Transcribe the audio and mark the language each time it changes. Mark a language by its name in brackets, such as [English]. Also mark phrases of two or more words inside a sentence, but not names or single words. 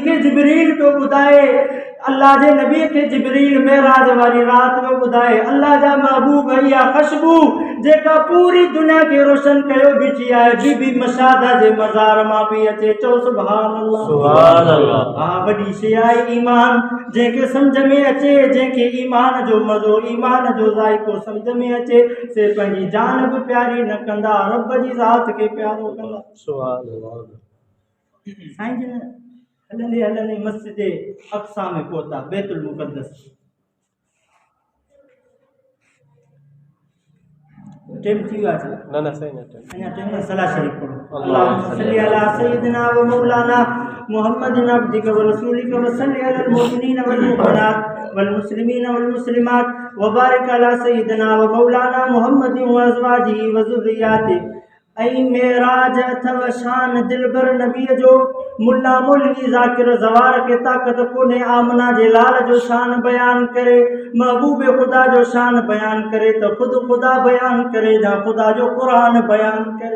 [Sindhi] खे जिबरील पियो ॿुधाए अल्लाह जे नबी खे जिबरील मेराज वारी रात में ॿुधाए अल्लाह जा महबूब इहा ख़ुशबू जेका पूरी दुनिया खे रोशन कयो बीठी आहे बीबी मशादा जे मज़ार मां पई अचे चओ [Arabic] سبحان الله [Sindhi] हा वॾी शइ आहे ईमान जंहिंखे सम्झ में अचे, जंहिंखे ईमान जो मज़ो, ईमान जो ज़ाइको सम्झ में अचे, से पंहिंजी जान बि प्यारी न कंदा, रब जी ज़ात खे प्यारो कंदा। साईं जन हलंदे हलंदे मस्जिद अक़सा में पहुता, बैतुल मुक़द्दस। टेम थी वियो आहे? न सही न अञा टेम न। सलाह शरीफ पढ़ो। [Arabic] اللهم صل على سيدنا ومولانا محمد عبدك ورسولك وصل على المؤمنين والمؤمنات والمسلمين والمسلمات وبارك على سيدنا ومولانا محمد وأزواجه وذرياته. [Sindhi] ऐं मेराज अथव शान दिलबर नबीअ जो, मुल्ला मौलवी ज़ाकिर ज़वार खे ताक़त कोन्हे आमना जे लाल जो शान बयान करे, महबूब ख़ुदा जो शान बयान करे त ख़ुदि ख़ुदा बयान करे या ख़ुदा जो क़ुरान बयान करे।